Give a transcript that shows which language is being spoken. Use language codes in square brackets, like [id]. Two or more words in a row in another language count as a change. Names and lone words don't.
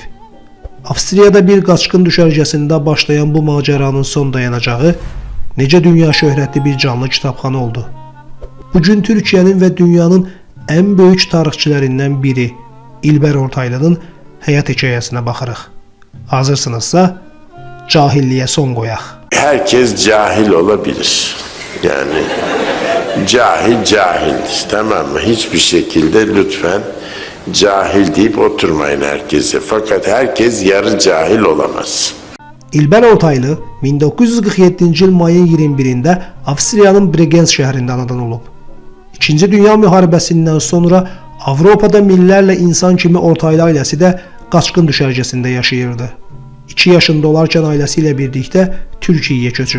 [az] Avstriyada bir qaçqın düşərgəsində başlayan bu macəranın son dayanacağı necə dünya şöhrətli bir canlı kitabxana oldu. Bugün Türkiyənin və dünyanın ən böyük tarixçilərindən biri İlber Ortaylı'nın həyat hekayəsinə baxırıq. Hazırsınızsa cahilliyə son qoyaq. [tr] Herkes cahil olabilir. Yani cahildir, tamam mı? Hiçbir şekilde lütfen cahil deyip oturmayın herkese. Fakat herkes yarı cahil olamaz. [az] İlber Ortaylı 1947-ci il mayın 21-də Avstriyanın Bregenz şəhərində anadan olub. İkinci Dünya müharibəsindən sonra Avropada minlərlə insan kimi Ortaylı ailəsi də qaçqın düşərgəsində yaşayırdı. 2 yaşında olarkən ailəsi ilə birlikdə Türkiyəyə köçüb.